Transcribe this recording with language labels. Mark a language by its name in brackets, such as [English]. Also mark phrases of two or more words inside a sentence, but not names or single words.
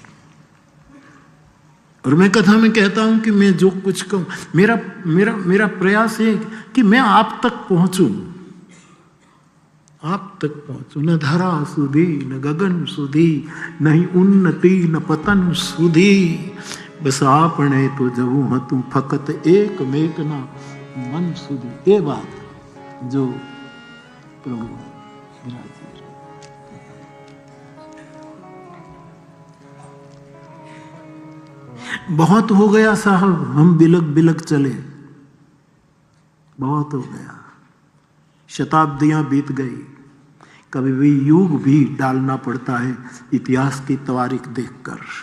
[Hindi] और मैं कथा में कहता हूं कि मैं जो कुछ कहूं, मेरा प्रयास है कि मैं आप तक पहुंचूं, आप तक पहुंचूं। [Gujarati] ન ધરા સુધી ન ગગન સુધી, નહીં ઉન્નતિ ન પતન સુધી, બસ આપણે તો જવું હતું ફકત એક મેકના મન સુધી। [Hindi] ये बात जो प्रभु विराजी। बहुत हो गया साहब, हम बिलक बिलक चले, बहुत हो गया, शताब्दियां बीत गई, कभी भी युग भी डालना पड़ता है इतिहास की तवारीख देखकर।